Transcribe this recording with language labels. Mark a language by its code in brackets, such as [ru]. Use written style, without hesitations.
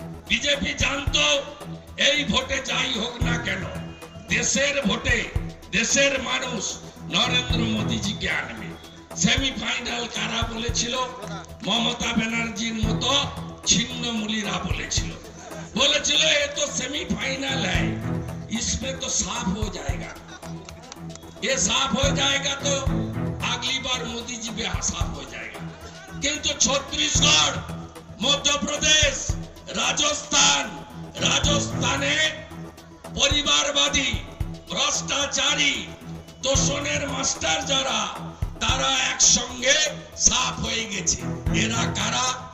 [bn] BJP জানতো এই ভোটে যাই হোক না কেন দেশের ভোটে দেশের মানুষ নরেন্দ্র মোদিজিকে আনবে। সেমিফাইনাল কারা বলেছিল? মমতা ব্যানার্জির মতো ছিন্নমূলীরা বলেছিল। [hi] ये तो सेमीफाइनल है, इसमें तो साफ हो जाएगा। ये साफ हो जाएगा तो अगली बार मोदी जी भी साफ हो जाएगा। किंतु छत्तीसगढ़, मध्य प्रदेश, राजस्थाने परिवारवादी, भ्रष्टाचारी, [bn] তোষণের মাস্টার যারা তারা একসঙ্গে সাফ হয়ে গেছে। এরা কারা?